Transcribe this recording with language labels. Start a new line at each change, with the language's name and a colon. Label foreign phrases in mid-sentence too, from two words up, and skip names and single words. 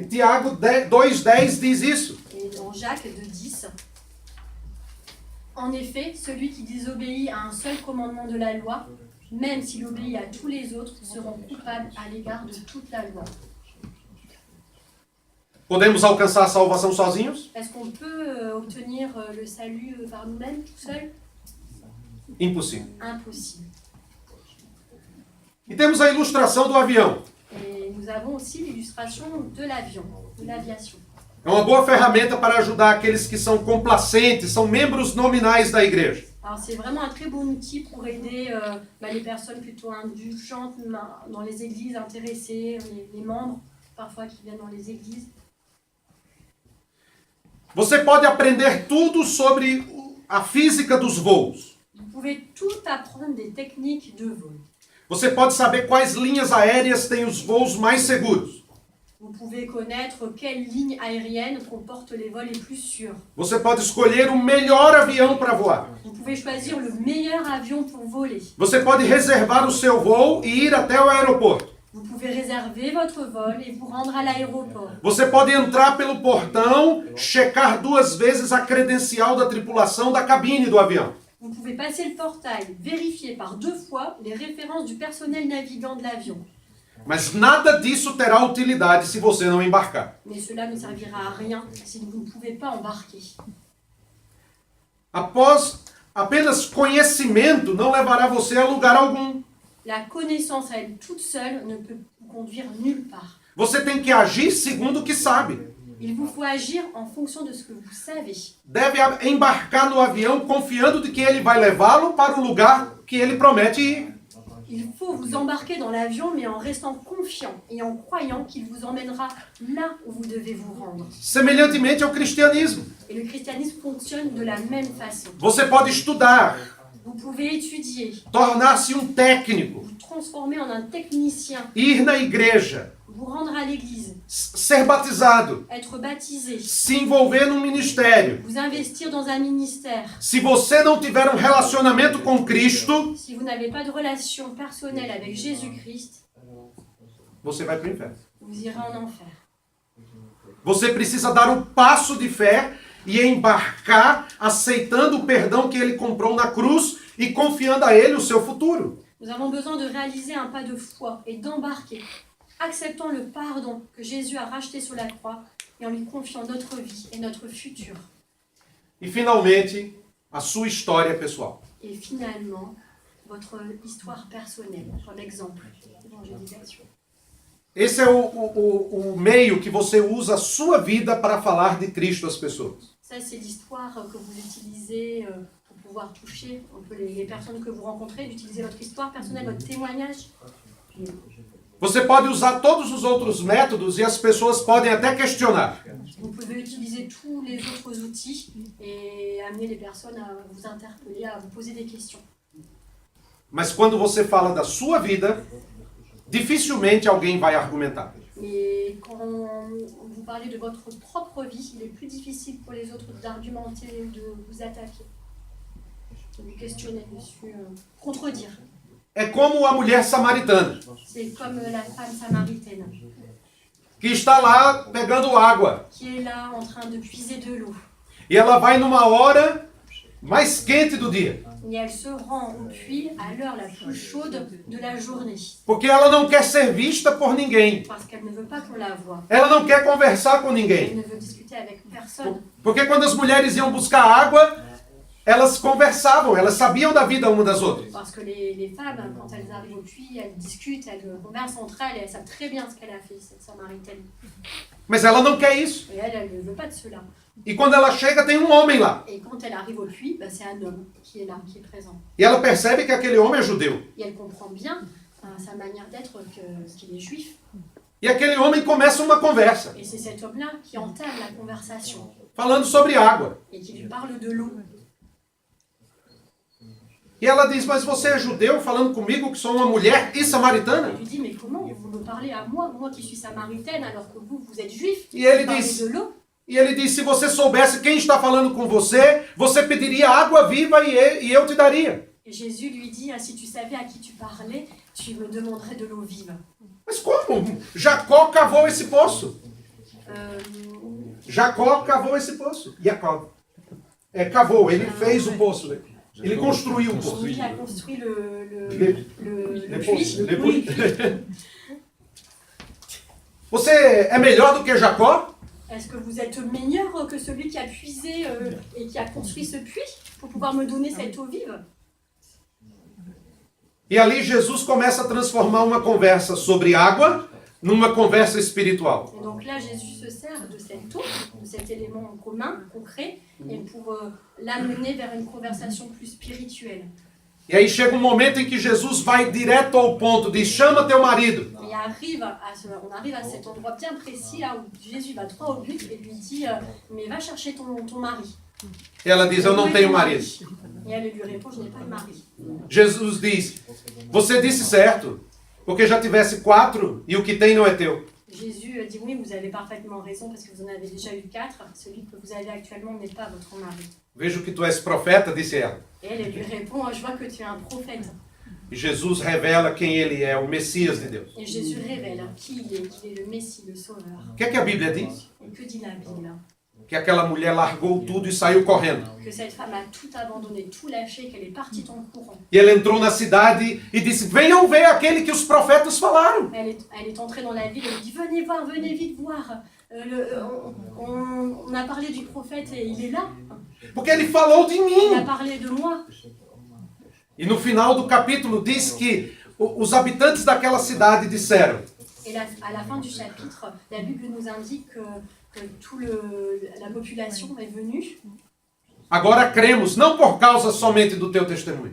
Portuguese: E Tiago 2,10 diz isso.
French: Et dans Jacques 2,10. En effet, celui qui désobéit à un seul commandement de la loi, même s'il obéit à tous les autres, seront coupables à l'égard de toute la loi.
Portuguese: Podemos alcançar a salvação sozinhos?
French: Est-ce qu'on peut obtenir le salut par nous-mêmes, tout seul?
Portuguese: Impossível.
French: Impossible.
Portuguese: E temos a ilustração do avião.
French: Et nous avons aussi l'illustration de l'avion, de l'aviation.
Portuguese: É uma boa ferramenta para ajudar aqueles que são complacentes, são membros nominais da igreja.
French: Alors c'est vraiment un très bon outil pour aider les personnes plutôt indulgentes dans les églises, intéressées, les membres parfois qui viennent dans les églises.
Portuguese: Você pode aprender tudo sobre a física dos voos.
French: Vous pouvez tout apprendre des techniques de vol.
Portuguese: Você pode saber quais linhas aéreas têm os voos mais seguros.
French: Vous pouvez connaître quelles lignes aériennes comportent les vols les plus sûrs.
Portuguese: Você pode escolher o melhor avião para voar.
French: Vous pouvez choisir le meilleur avion pour voler.
Portuguese: Você pode reservar o seu voo e ir até o aeroporto.
French: Vous pouvez réserver votre vol et vous rendre à l'aéroport.
Portuguese: Você pode entrar pelo portão, checar 2 vezes a credencial da tripulação da cabine do avião.
French: Vous pouvez passer le portail, vérifier par 2 fois les références du personnel navigant de l'avion.
Portuguese: Mas nada disso terá utilidade se você não embarcar.
French: Mais cela ne servira à rien si vous ne pouvez pas embarquer.
Portuguese: Após apenas conhecimento não levará você a lugar algum.
French: La connaissance à elle toute seule ne peut vous conduire nulle part.
Portuguese: Você tem que agir segundo o que sabe.
French: Il vous faut agir en fonction de ce que vous savez.
Portuguese: Deve embarcar no avião confiando de que ele vai levá-lo para o lugar que ele promete ir.
French: Il faut vous embarquer dans l'avion, mais en restant confiant et en croyant qu'il vous emmènera là où vous devez vous rendre.
Portuguese: Semelhantemente ao cristianismo.
French: Et le christianisme fonctionne de la même façon.
Portuguese: Você pode estudar,
French: Vous pouvez étudier,
Portuguese: tornar-se um técnico,
French: vous transformer en un technicien,
Portuguese: ir na igreja,
French: vous rendre à l'église,
Portuguese: ser batizado,
French: être baptisé,
Portuguese: se envolver num ministério.
French: vous investir dans un ministère.
Portuguese: Se você não tiver um relacionamento com Cristo,
French: Si vous n'avez pas de relation personnelle avec Jésus-Christ,
Portuguese: você vai para o inferno.
French: vous irez en enfer.
Portuguese: Você precisa dar um passo de fé e embarcar aceitando o perdão que ele comprou na cruz e confiando a ele o seu futuro.
French: Nous avons besoin de réaliser un pas de foi et d'embarquer, acceptant le pardon que Jésus a racheté sur la croix et en lui confiant notre vie et notre futur.
Portuguese: E finalmente, a sua história pessoal.
French: Et finalement, votre histoire personnelle, comme exemple d'évangélisation.
Portuguese: Esse é o meio que você usa a sua vida para falar de Cristo às pessoas.
French: Ça, c'est l'histoire que vous utilisez pour pouvoir toucher un peu les personnes que vous rencontrez, d'utiliser votre histoire personnelle, votre témoignage.
Portuguese: Você pode usar todos os outros métodos e as pessoas podem até questionar.
French: Vous pouvez utiliser tous les autres outils et amener les personnes à vous interpeller, à vous poser des questions.
Portuguese: Mas quando você fala da sua vida, dificilmente alguém vai argumentar.
French: Mais quand vous parlez de votre propre vie, il est plus difficile pour les autres d'argumenter, de vous attaquer, de vous questionner dessus, contredire.
Portuguese: É como a mulher samaritana,
French: C'est comme la femme samaritaine
Portuguese: que está lá pegando água.
French: qui est là en train de puiser de l'eau.
Portuguese: E ela vai numa hora mais quente do dia.
French: Et elle se rend au puits à l'heure la plus chaude de la journée.
Portuguese: Porque ela não quer ser vista por ninguém.
French: Parce qu'elle ne veut pas qu'on la voie.
Portuguese: Ela não quer conversar com
French: Elle
Portuguese: ninguém.
French: ne veut discuter avec personne.
Portuguese: Porque quando as mulheres iam buscar água, elas conversavam, elas sabiam da vida uma das outras.
French: Parce que les femmes, quand elles arrivent au puits, elles discutent, elles conversent entre elles et elles savent très bien ce qu'elle a fait, cette samaritaine.
Portuguese: Mas ela não quer isso.
French: Et elle ne veut pas de cela.
Portuguese: E quando ela chega, tem um homem lá.
French: Et quand elle arrive au puits, c'est un homme qui est là, qui est présent.
Portuguese: E ela percebe que aquele homem é judeu.
French: Et elle comprend bien sa manière d'être qu'il est juif.
Portuguese: E aquele homem começa uma conversa,
French: Et c'est cet homme-là qui entame la conversation
Portuguese: falando sobre água.
French: et qui lui parle de l'eau.
Portuguese: E ela diz, mas você é judeu falando comigo que sou uma mulher e samaritana?
French: Elle lui dit, mais comment vous me parlez à moi, moi qui suis samaritaine, alors que vous, vous êtes juif?
Portuguese: E ele
French: Vous parlez
Portuguese: diz,
French: de l'eau.
Portuguese: e ele diz, se você soubesse quem está falando com você, você pediria água viva e eu te daria.
French: Et Jésus lui dit, ah, si tu savais à qui tu parlais, tu me demanderais de l'eau vive.
Portuguese: Mas como? Jacó cavou esse poço. Euh, Jacó cavou esse poço. Jacó. Cavou, ele fez o poço. Ele construiu o poço.
French: Il a construit le Le puits.
Portuguese: poço. Depois... Você é melhor do que Jacó?
French: Est-ce que vous êtes meilleur que celui qui a puisé et qui a construit ce puits pour pouvoir me donner cette eau vive?
Portuguese: E ali Jesus começa a transformar uma conversa sobre água numa conversa espiritual.
French: Et donc là, Jésus se sert de cette eau, de cet élément commun, concret, et pour l'amener vers une conversation plus spirituelle.
Portuguese: E aí chega um momento em que Jesus vai direto ao ponto, diz, chama teu marido.
French: Et on arrive à cet endroit bien précis, là où Jésus va droit au but et lui dit mais va chercher ton mari.
Portuguese: E ela diz, eu não tenho marido.
French: Et elle lui répond, je n'ai pas de mari.
Portuguese: Jesus diz, você disse certo, porque já tivesse 4 e o que tem não é teu.
French: Jésus dit oui, vous avez parfaitement raison parce que vous en avez déjà eu 4. Celui que vous avez actuellement n'est pas votre mari.
Portuguese: Vejo que tu és profeta, disse ela.
French: Et elle lui répond, je vois que tu es un prophète.
Portuguese: E Jesus revela quem ele é, o Messias de Deus.
French: Et Jésus révèle qui il est, qu'il est le Messie, le Sauveur.
Portuguese: O que é que a Bíblia diz?
French: Et que dit la Bible?
Portuguese: Que aquela mulher largou tudo e saiu correndo.
French: Que cette femme a tout abandonné, tout lâché, qu'elle est partie en courant.
Portuguese: E ela entrou na cidade e disse, venham ver aquele que os profetas falaram.
French: Elle est entrée dans la ville et elle dit, venez voir, venez vite voir. On a parlé du prophète et il est là.
Portuguese: Porque ele falou de
French: Il a
Portuguese: mim.
French: parlé de moi.
Portuguese: E no final do capítulo diz que os habitantes daquela cidade disseram,
French: Et à la fin du chapitre, la Bible nous indique que toute la population est venue.
Portuguese: agora cremos, não por causa somente do teu testemunho,